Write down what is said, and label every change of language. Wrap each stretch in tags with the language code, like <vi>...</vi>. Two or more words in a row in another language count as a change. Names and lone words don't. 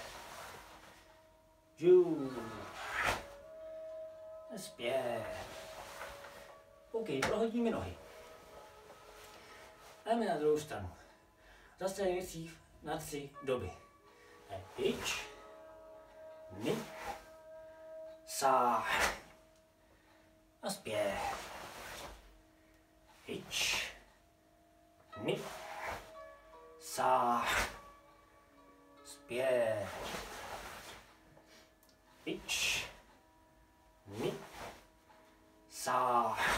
<cs>Džů. Zpět. OK, prohodíme nohy. Jdeme na druhou stranu. Zase nejdřív na 3 doby. Ič,</cs> <ja>二、三.</ja> <cs>A zpět.</cs> <ja>一、二、三. Zpět. 一、二、三.</ja>